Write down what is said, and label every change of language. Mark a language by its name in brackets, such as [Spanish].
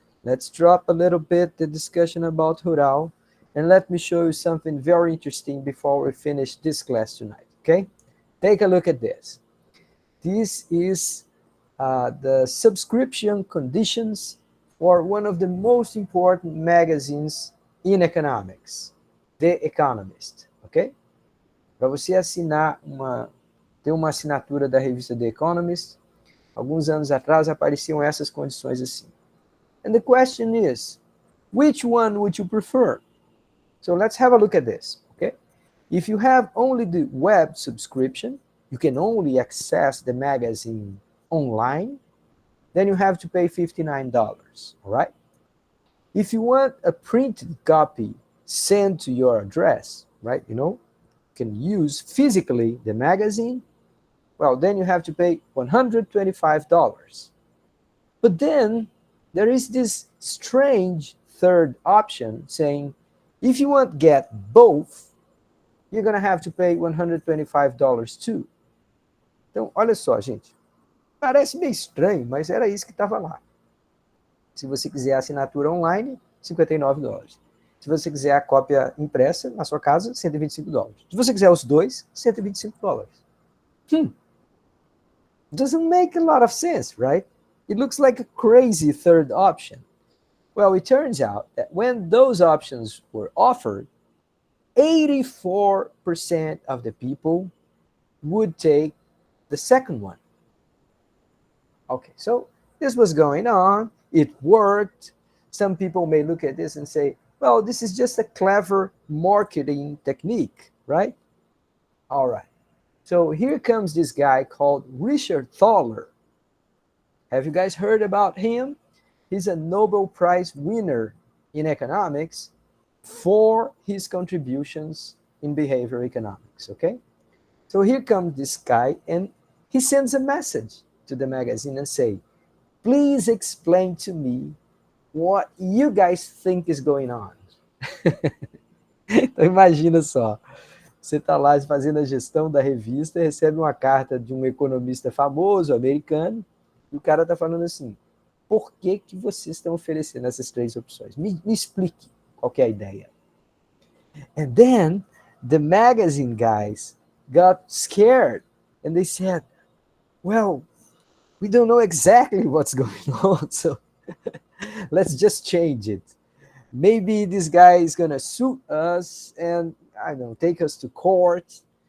[English] Let's drop a little bit the discussion about Rural, and let me show you something very interesting before we finish this class tonight, okay? Take a look at this. This is the subscription conditions for one of the most important magazines in economics, The Economist, ok? [Portuguese] Para você assinar ter uma assinatura da revista The Economist, Alguns anos atrás apareciam essas condições assim. [English] And the question is, which one would you prefer? So let's have a look at this, okay? If you have only the web subscription, you can only access the magazine online, then you have to pay $59, all right? If you want a printed copy sent to your address, right, you can use physically the magazine, well, then you have to pay $125. But then there is this strange third option saying, if you want to get both, you're going to have to pay $125 too. [Portuguese] Então, olha só, gente. Parece meio estranho, mas era isso que estava lá. Se você quiser a assinatura online, $59. Se você quiser a cópia impressa na sua casa, $125. Se você quiser os dois, $125. [English] Doesn't make a lot of sense, right? It looks like a crazy third option. Well, it turns out that when those options were offered, 84% of the people would take the second one. Okay, so this was going on. It worked. Some people may look at this and say, well, this is just a clever marketing technique, right? All right. So here comes this guy called Richard Thaler. Have you guys heard about him? He's a Nobel Prize winner in economics for his contributions in behavior economics, okay? So here comes this guy, and he sends a message to the magazine and say, please explain to me what you guys think is going on. [Portuguese] Então imagina só, você está lá fazendo a gestão da revista, recebe uma carta de um economista famoso, americano, e o cara está falando assim, por que vocês estão oferecendo essas três opções? Me explique qual que é a ideia. [English] And then the magazine guys got scared and they said, well, we don't know exactly what's going on, so let's just change it. Maybe this guy is going to sue us and, I don't know, take us to court.